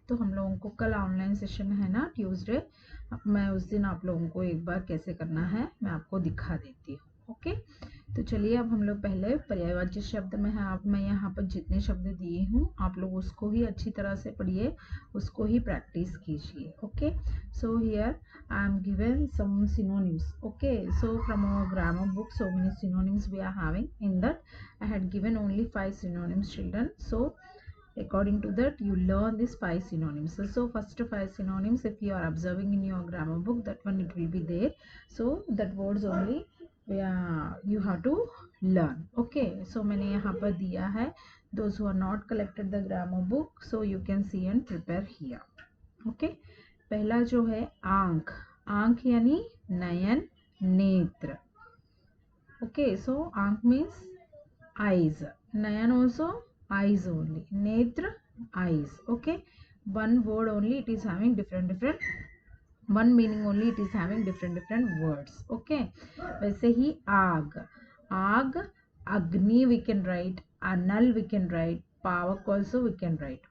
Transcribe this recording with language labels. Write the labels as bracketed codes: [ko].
[hi] तो हम लोगों को कल ऑनलाइन सेशन है ना ट्यूसडे, मैं उस दिन आप लोगों को एक बार कैसे करना है मैं आपको दिखा देती हूँ। ओके, तो चलिए अब हम लोग पहले पर्यायवाची शब्द में है, मैं यहाँ पर जितने शब्द दिए हूँ आप लोग उसको ही अच्छी तरह से पढ़िए, उसको ही प्रैक्टिस कीजिए। [en] Okay, so here I am given some synonyms. Okay, so from our grammar book so many synonyms we are having. In that I had given only 5 synonyms, children. So according to that you learn these 5 synonyms. So first 5 synonyms, if you are observing in your grammar book, that one it will be there. So that words only you have to learn. Okay, so [hi] मैंने यहाँ पर दिया है. [en] Those who are not collected the grammar book, so you can see and prepare here. [hi] Okay, पहला जो है आंख, आंख यानी नयन, नेत्र. [en] Okay, so aankh means eyes, nayan also eyes only, netra eyes. Okay, one word only it is having different one meaning only, it is having different words. Okay, [hi] वैसे ही आग, आग, [en] agni we can write, anal we can write, pavak also we can write.